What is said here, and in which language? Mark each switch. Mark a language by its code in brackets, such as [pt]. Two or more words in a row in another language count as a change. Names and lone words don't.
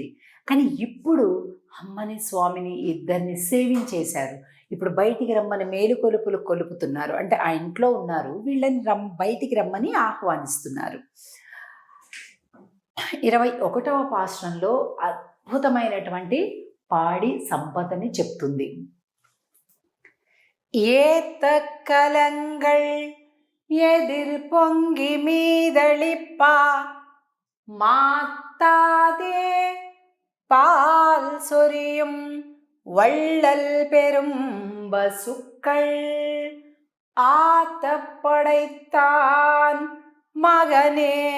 [te] కానీ ఇప్పుడు అమ్మని స్వామిని ఇద్దరిని సేవించేశారు. ఇప్పుడు బయటికి రమ్మని మేలు కొలుపులు కొలుపుతున్నారు. అంటే ఆ ఇంట్లో ఉన్నారు, వీళ్ళని బయటికి రమ్మని ఆహ్వానిస్తున్నారు. 21వ పాశ్రంలో అద్భుతమైనటువంటి పాడి సంపదని చెప్తుంది. [ta] ஏத்த கலங்கள் எதிர் பொங்கி மீதளிப்பா மாத்தாதே பால் சொரியும் வள்ளல் பெரும் பசுக்கள் ஆத்தப்படைத்தான் மகனே